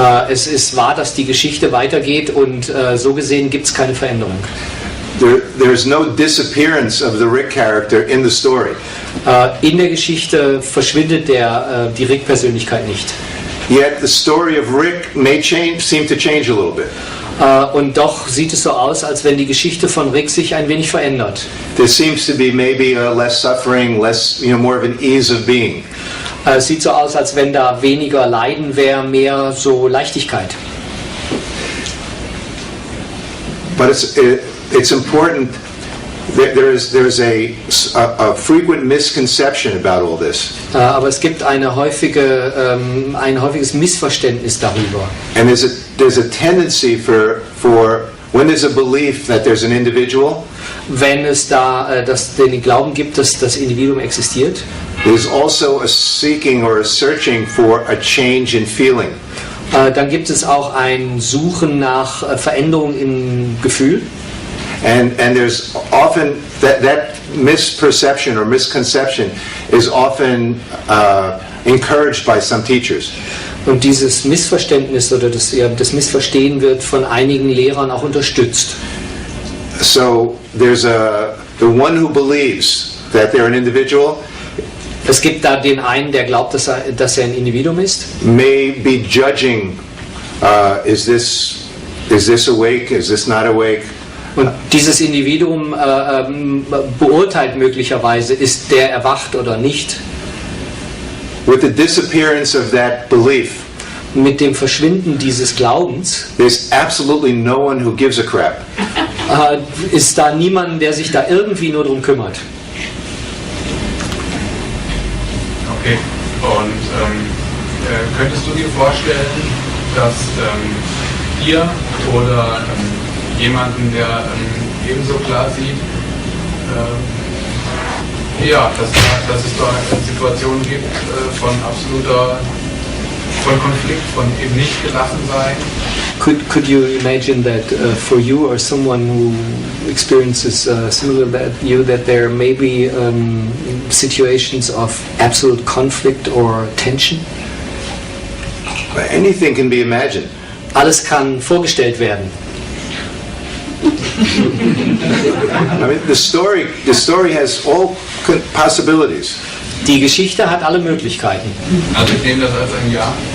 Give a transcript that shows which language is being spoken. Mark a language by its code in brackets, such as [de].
[de] Es ist wahr, dass die Geschichte weitergeht und so gesehen gibt es keine Veränderung. [en] There's no disappearance of the Rick character in the story. [de] In der Geschichte verschwindet die Rick-Persönlichkeit nicht. [en] Yet the story of Rick may seem to change a little bit. [de] Und doch sieht es so aus, als wenn die Geschichte von Rick sich ein wenig verändert. [en] There seems to be maybe less suffering, more of an ease of being. [de] Es sieht so aus, als wenn da weniger Leiden wäre, mehr so Leichtigkeit. [en] But it's important. There's a frequent misconception about all this. [de] Aber es gibt ein häufiges Missverständnis darüber. [en] And there's a tendency for when there's a belief that there's an individual. [de] Wenn es den Glauben gibt, dass das Individuum existiert. [en] There's also a seeking or a searching for a change in feeling. [de] Dann gibt es auch ein Suchen nach Veränderung im Gefühl. [en] And there's often that misperception or misconception is often encouraged by some teachers. [de] Und dieses Missverständnis oder das Missverstehen wird von einigen Lehrern auch unterstützt. [en] So there's the one who believes that they're an individual. [de] Es gibt da den einen, der glaubt, dass er ein Individuum ist. [en] May be judging, is this awake? Is this not awake? [de] Und dieses Individuum beurteilt möglicherweise, ist der erwacht oder nicht. [en] With the disappearance of that belief, [de] mit dem Verschwinden dieses Glaubens, [en] there's absolutely no one who gives a crap. [de] Ist da niemand, der sich da irgendwie nur drum kümmert. Okay, und könntest du dir vorstellen, dass ihr oder jemanden, der ebenso klar sieht, dass es da Situationen gibt von absoluter von Konflikt, von eben nicht gelassen sein. [en] Could you imagine that for you or someone who experiences similar that you, that there may be situations of absolute conflict or tension? Anything can be imagined. [de] Alles kann vorgestellt werden. [en] I mean, the story has all possibilities. [de] Die Geschichte hat alle Möglichkeiten. Also ich nehme das als ein Ja.